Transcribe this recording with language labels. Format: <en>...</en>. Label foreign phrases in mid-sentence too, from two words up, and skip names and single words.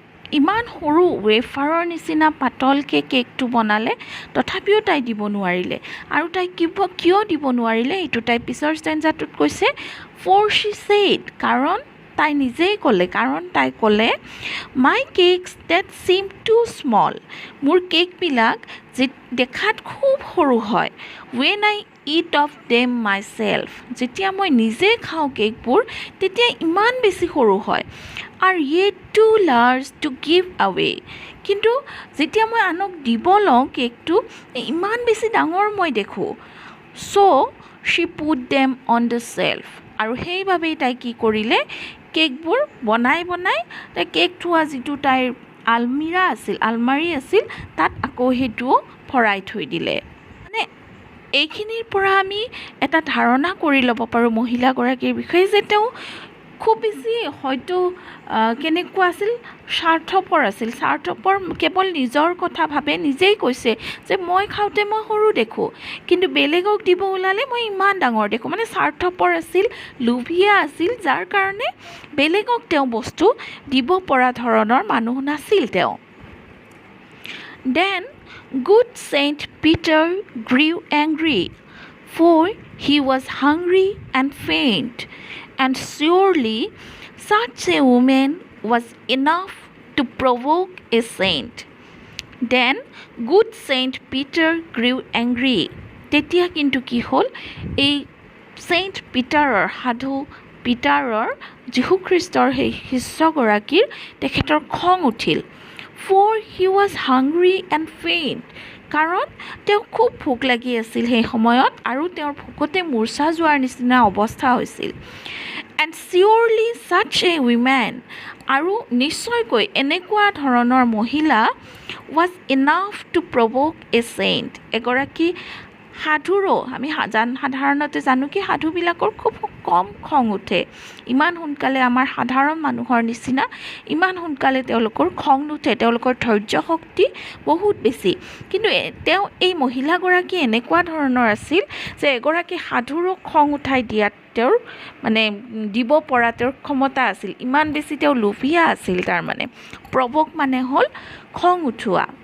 <as>ইমান সৰু ৱেফাৰৰ নিচিনা পাতলকৈ কেকটো বনালে তথাপিও তাই দিব নোৱাৰিলে আৰু তাই কিয় দিব নোৱাৰিলে এইটো তাই পিছৰ ষ্টেঞ্জাটোত কৈছে</as> <en>for she said</en> <as>কাৰণ তাই নিজেই ক'লে কাৰণ তাই ক'লে</as> <en>my cakes that seem too small</en> <as>মোৰ কেকবিলাক দেখাত খুব সৰু হয়</as> <en>when I eat of them myself</en> <as>যেতিয়া মই নিজে খাওঁ কেকবোৰ তেতিয়া ইমান বেছি সৰু হয় আৰু</as> <en>yet too large to give away</en> <as>কিন্তু যেতিয়া মই আনক দিব লওঁ কেকটো ইমান বেছি ডাঙৰ মই দেখোঁ চ'</as> <en>she put them on the shelf</en> <as>আৰু সেইবাবেই তাই কি কৰিলে কেকবোৰ বনাই তাই কেক থোৱা যিটো তাইৰ আলমাৰী আছিল তাত আকৌ সেইটোও ভৰাই থৈ দিলে মানে এইখিনিৰ পৰা আমি এটা ধাৰণা কৰি ল'ব পাৰোঁ মহিলাগৰাকীৰ বিষয়ে যে তেওঁ খুব বেছি হয়তো কেনেকুৱা আছিল স্বাৰ্থপৰ কেৱল নিজৰ কথা ভাবে নিজেই কৈছে যে মই খাওঁতে মই সৰু দেখোঁ কিন্তু বেলেগক দিব ওলালে মই ইমান ডাঙৰ দেখোঁ মানে স্বাৰ্থপৰ আছিল লোভীয়া আছিল যাৰ কাৰণে বেলেগক তেওঁ বস্তু দিব পৰা ধৰণৰ মানুহ নাছিল তেওঁ</as> <en>Then good Saint Peter grew angry, for he was hungry and faint, and surely such a woman was enough to provoke a saint. Then good Saint Peter grew angry.</en> <as>তেতিয়া কিন্তু কি হ'ল এই ছেইণ্ট পিটাৰৰ সাধু পিটাৰৰ যীশুখ্ৰীষ্টৰ সেই শিষ্যগৰাকীৰ তেখেতৰ খং উঠিল</as> <en>for he was hungry and faint</en> <as>কাৰণ তেওঁ খুব ভোক লাগি আছিল সেই সময়ত আৰু তেওঁৰ ভোকতে মূৰ্ছা যোৱাৰ নিচিনা অৱস্থা হৈছিল</as> <en>and surely such a woman</en> <as>আৰু নিশ্চয়কৈ এনেকুৱা ধৰণৰ মহিলা</as> <en>was enough to provoke a saint এগৰাকী</en> <as>সাধুৰো আমি সাধাৰণতে জানো কি সাধুবিলাকৰ খুব কম খং উঠে ইমান সোনকালে আমাৰ সাধাৰণ মানুহৰ নিচিনা ইমান সোনকালে তেওঁলোকৰ খং নুঠে তেওঁলোকৰ ধৈৰ্য শক্তি বহুত বেছি কিন্তু তেওঁ এই মহিলাগৰাকী এনেকুৱা ধৰণৰ আছিল যে এগৰাকী সাধুৰো খং উঠাই দিয়াত তেওঁৰ মানে দিব পৰা তেওঁৰ ক্ষমতা আছিল ইমান বেছি তেওঁ লোভীয়া আছিল তাৰমানে প্ৰভোক মানে হ'ল খং উঠোৱা</as>